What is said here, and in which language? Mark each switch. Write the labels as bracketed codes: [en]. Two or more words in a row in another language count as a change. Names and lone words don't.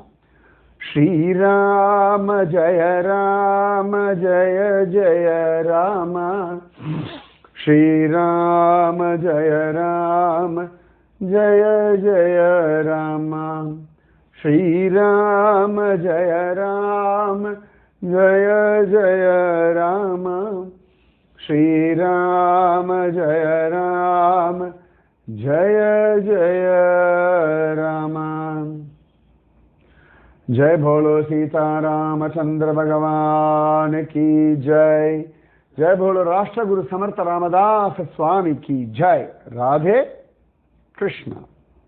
[sa] श्रीराम जय राम जय जय राम, श्रीराम जय राम जय जय राम, श्रीराम जय राम जय जय राम, श्रीराम जय राम जय जय राम. [hi] जय बोलो सीतारामचंद्र भगवान की जय. जय बोलो राष्ट्रगुरु समर्थ रामदास स्वामी की जय. राधे कृष्ण.